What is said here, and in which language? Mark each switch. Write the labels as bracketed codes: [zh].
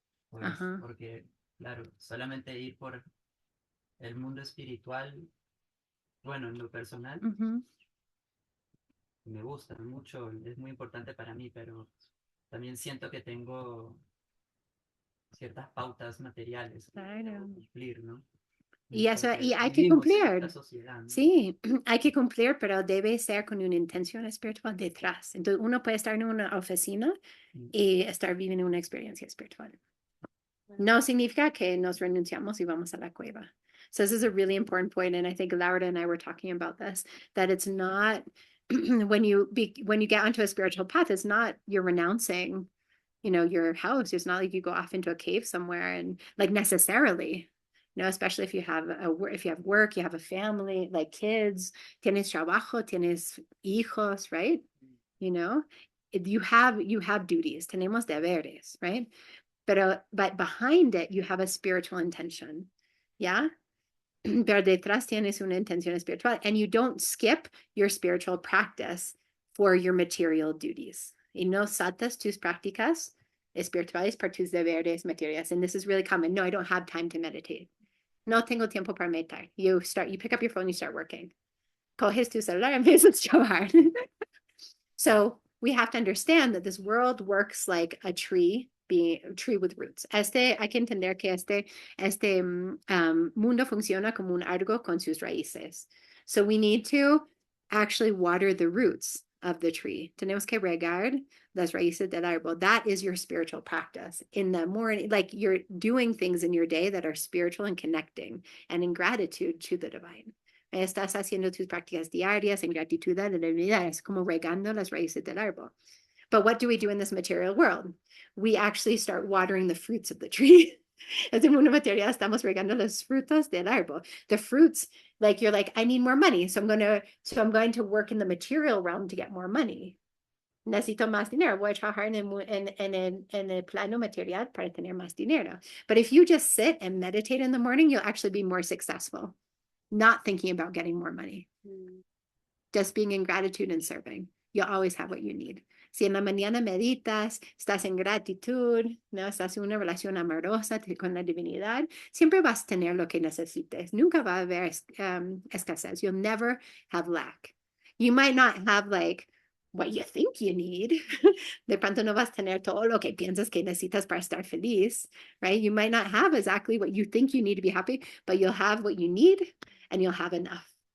[es] Pues, porque, claro, solamente ir por el mundo espiritual, bueno, en lo personal, me gusta mucho, es muy importante para mí, pero también siento que tengo ciertas pautas materiales que debo cumplir, ¿no? Y eso, Porque y hay que vivimos en cumplir. esta sociedad, ¿no? Sí, hay que cumplir, pero debe ser con una intención espiritual detrás. Entonces, uno puede estar en una oficina y estar viviendo una experiencia espiritual. No significa que nos renunciamos y vamos a la cueva. [en] So this is a really important point, and I think Laura and I were talking about this, that it's not when you get onto a spiritual path, it's not you're renouncing, your house. It's not like you go off into a cave somewhere and like necessarily. especially if you have work, you have a family, like kids, [es] tienes trabajo, tienes hijos, [en] right? You have duties, [es] tenemos deberes, [en] right? But behind it, you have a spiritual intention, yeah? [es] Pero detrás tienes una intención espiritual, [en] and you don't skip your spiritual practice for your material duties. [es] Y no saltas tus prácticas espirituales por tus deberes materiales. [en] And this is really common. No, I don't have time to meditate. [es] No tengo tiempo para meditar. [en] You pick up your phone, you start working. [es] Coges tu celular, empiezas a trabajar. [en] So we have to understand that this world works like a tree, being a tree with roots. [es] Hay que entender que este mundo funciona como un árbol con sus raíces. [en] So we need to actually water the roots of the tree. [es] Tenemos que regar las raíces del árbol. [en] That is your spiritual practice. In the morning, like you're doing things in your day that are spiritual and connecting and in gratitude to the divine. [es] Estás haciendo tus prácticas diarias en gratitud a la divinidad. Es como regando las raíces del árbol. [en] But what do we do in this material world? We actually start watering the fruits of the tree. [es] As en mundo material, estamos regando los frutos del árbol. [en] The fruits, like you're like, I need more money, so I'm going to work in the material realm to get more money. [es] Necesito más dinero. Voy a trabajar en el plano material para tener más dinero. [en] But if you just sit and meditate in the morning, you'll actually be more successful. Not thinking about getting more money, just being in gratitude and serving. You'll always have what you need. [es] Si en la mañana meditas, estás en gratitud, ¿no? Estás en una relación amorosa con la divinidad, siempre vas a tener lo que necesites. Nunca va a haber escasez. [en] You'll never have lack. You might not have like what you think you need. [es] De pronto no vas a tener todo lo que piensas que necesitas para estar feliz, right? [en] You might not have exactly what you think you need to be happy, but you'll have what you need and you'll have enough.